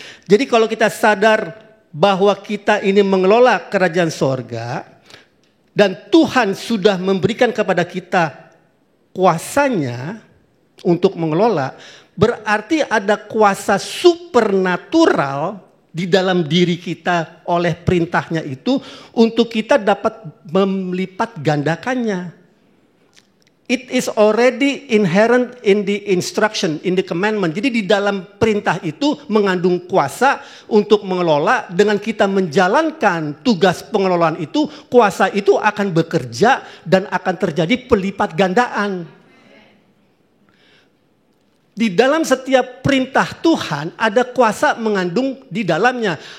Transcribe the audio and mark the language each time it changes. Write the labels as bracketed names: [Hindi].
[Indonesian] Jadi kalau kita sadar bahwa kita ini mengelola kerajaan sorga dan Tuhan sudah memberikan kepada kita kuasanya untuk mengelola, berarti ada kuasa supernatural di dalam diri kita oleh perintahnya itu untuk kita dapat melipat gandakannya. [English] It is already inherent in the instruction, in the commandment. [Indonesian] Jadi di dalam perintah itu mengandung kuasa untuk mengelola. Dengan kita menjalankan tugas pengelolaan itu, kuasa itu akan bekerja dan akan terjadi pelipat gandaan. Di dalam setiap perintah Tuhan ada kuasa mengandung di dalamnya.